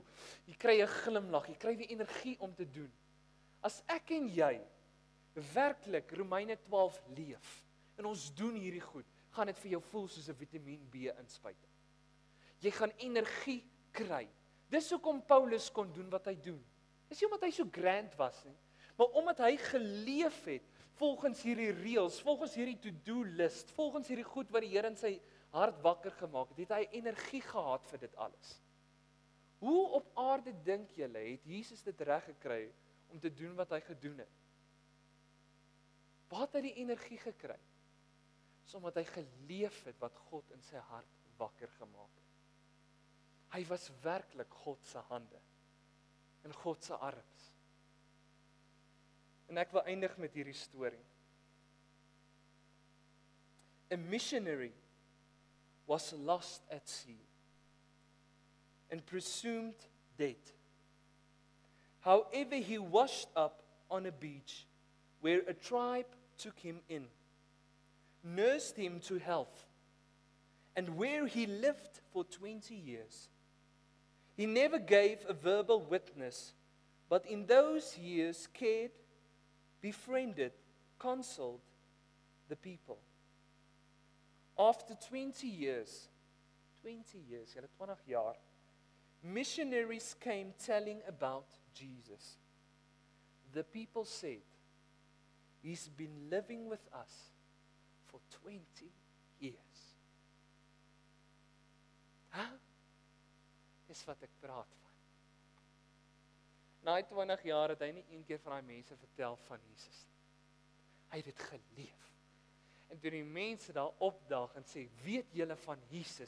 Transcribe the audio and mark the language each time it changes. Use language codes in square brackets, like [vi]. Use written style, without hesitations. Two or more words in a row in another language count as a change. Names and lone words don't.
[af] Jy kry 'n glimlag, jy kry weer energie om te doen. As ek en jy werklik Romeine 12 leef, en ons doen hierdie goed, gaan dit vir jou voel soos 'n Vitamiin B inspuiting. Jy gaan energie kry. Dis hoekom Paulus kon doen wat hy doen. Dis nie omdat hy so grand was nie, maar omdat hy geleef het volgens hierdie reëls, volgens hierdie [en] to-do list, [af] volgens hierdie goed wat die Here in sy hart wakker gemaak het, het hy energie gehad vir dit alles. Hoe op aarde dink julle het Jesus dit reg gekry om te doen wat hy gedoen het? Waar het hy die energie gekry? Dis omdat hy geleef het wat God in sy hart wakker gemaak het. Hy was werklik God se hande en God se arms. En ek wil eindig met hierdie storie. [en] A missionary was lost at sea and presumed dead. However, he washed up on a beach where a tribe took him in, nursed him to health, and where he lived for 20 years. He never gave a verbal witness, but in those years cared, befriended, consoled the people. After 20 years, [af] julle 20 jaar, [en] missionaries came telling about Jesus. The people said, he's been living with us for 20 years. [af] Dis wat ek praat van. Na 20 jaar het hy nie een keer van daai mense vertel van Jesus nie. Hy het dit geleef. En toe die mense daar opdaag en sê, weet julle van Jesus?